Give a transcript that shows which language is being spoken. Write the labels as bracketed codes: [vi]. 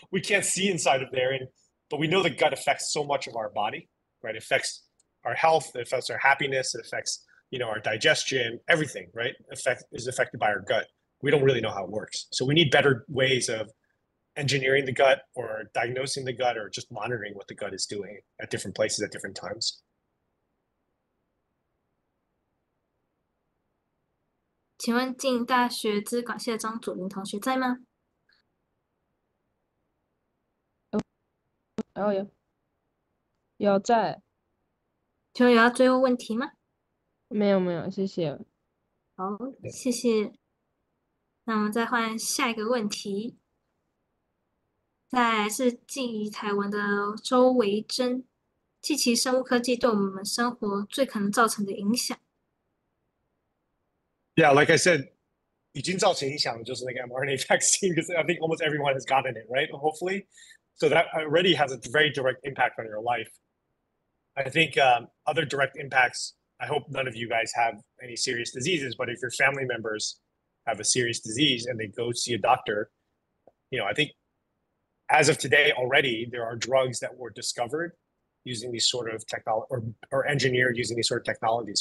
[en] We can't see inside of there, but we know the gut affects so much of our body, right? It affects our health, it affects our happiness, it affects, our digestion, everything, right? Is affected by our gut. We don't really know how it works. So we need better ways of engineering the gut, or diagnosing the gut, or just monitoring what the gut is doing at different places at different times. [zh] 请问进大学资管系的张祖林同学在吗？有在。请问有要追问问题吗？没有，谢谢。好，谢谢。那我们再换下一个问题。再来是静怡台湾的周维珍，记其生物科技对我们生活最可能造成的影响。 [en] Yeah, like I said, [zh] 已经造成影响就是那个 [en] mRNA vaccine, because I think almost everyone has gotten it, right? Hopefully. So that already has a very direct impact on your life. I think other direct impacts, I hope none of you guys have any serious diseases, but if your family members have a serious disease and they go see a doctor, I think as of today already, there are drugs that were discovered using these sort of technology, or engineered using these sort of technologies.